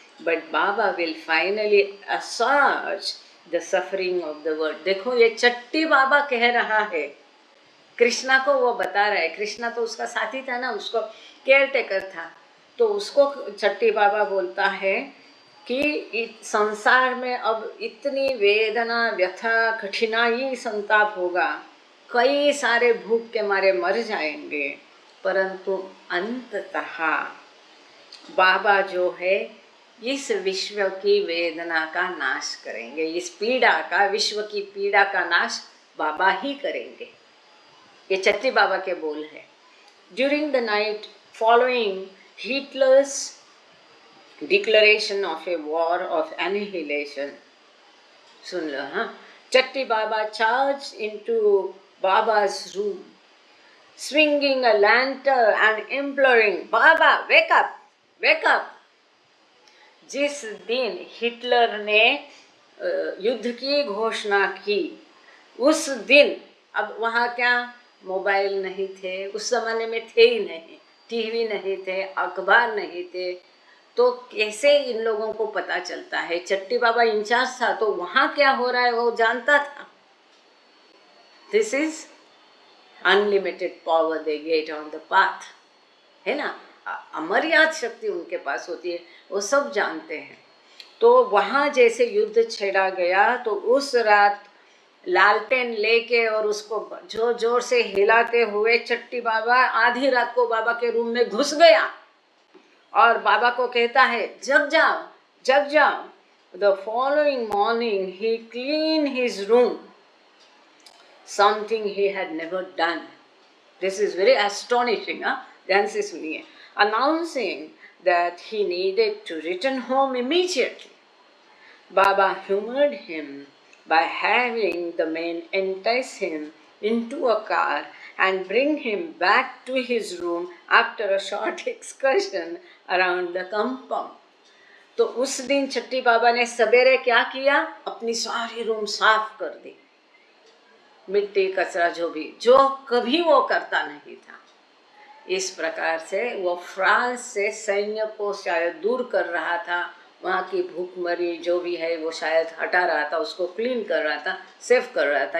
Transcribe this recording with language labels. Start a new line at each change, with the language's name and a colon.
English: But Baba will finally assuage the suffering of the world.
Hindi: देखो ये चट्टी बाबा कह रहा है, कृष्णा को वो बता रहा है। कृष्णा तो उसका साथी था ना, उसको केयर टेकर था। तो उसको चट्टी बाबा बोलता है कि संसार में अब इतनी वेदना, व्यथा, कठिनाई, संताप होगा, कई सारे भूख के मारे मर जाएंगे, परंतु अंततः बाबा जो है इस विश्व की वेदना का नाश करेंगे। इस पीड़ा का, विश्व की पीड़ा का नाश बाबा ही करेंगे। ये चट्टी बाबा के बोल है।
English: During the night following Hitler's declaration of a war of annihilation.
Hindi: सुन लो हाँ।
English: Chatti Baba charged into Baba's room, swinging a lantern and imploring, Baba, wake up, wake up.
Hindi: जिस दिन हिटलर ने युद्ध की घोषणा की, उस दिन, अब वहाँ क्या मोबाइल नहीं थे, उस जमाने में थे ही नहीं, टीवी नहीं थे, अखबार नहीं थे, तो कैसे इन लोगों को पता चलता है? चट्टी बाबा इंचार्ज था, तो वहाँ क्या हो रहा है वो जानता था।
English: this is unlimited power they get on the path,
Hindi: है ना। अमर्याद शक्ति उनके पास होती है, वो सब जानते हैं। तो वहाँ जैसे युद्ध छेड़ा गया, तो उस रात लालटेन लेके और उसको जोर जोर से हिलाते हुए चट्टी बाबा आधी रात को बाबा के रूम में घुस गया और बाबा को कहता है, जग जाओ, जग जाओ।
English: The following morning he cleaned his room, something he had never done. This is very astonishing, huh?
Hindi: ध्यान से सुनिए।
English: Announcing that he needed to return home immediately. Baba humored him by having the men entice him into a car and bring him back to his room after a short excursion around the compound.
Hindi: तो उस दिन चट्टी बाबा ने सवेरे क्या किया? अपनी सारी room साफ कर दी, मिट्टी कचरा जो कभी वो करता नहीं था। इस प्रकार से वो फ्रांस से सैन्य को शायद दूर कर रहा था, वहाँ की भूखमरी जो भी है वो शायद हटा रहा था, उसको क्लीन कर रहा था, सेफ कर रहा था।